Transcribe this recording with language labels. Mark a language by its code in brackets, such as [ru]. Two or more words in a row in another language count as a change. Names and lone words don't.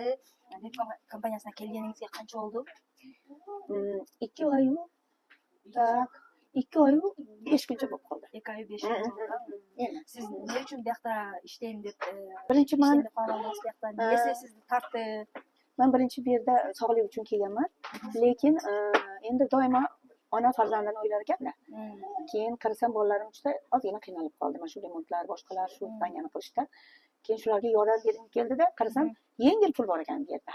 [ky] BP компаниясына келгениңизге канча болду? 2 ай. Так. 2 ай 5 күнчө болуп калды. 2 ай 5 күн болду. Сиз эмне үчүн биякта иштейм деп [uz] Birinchi men [ky] калдыңыз биякта? Эмнеси сизди тартты? [uz] men birinchi bu yerda sog'lik uchun kelganman. Lekin endi doimo ona farzandini o'ylar ekanda. Keyin qarasam bolalarim juda ozgina qiynalib qoldi. Mana shu remontlar, boshqalar shu tangani qilishda. Keyin shularga yordam bergim keldida, qarasam yengil pul bor ekan bu yerda.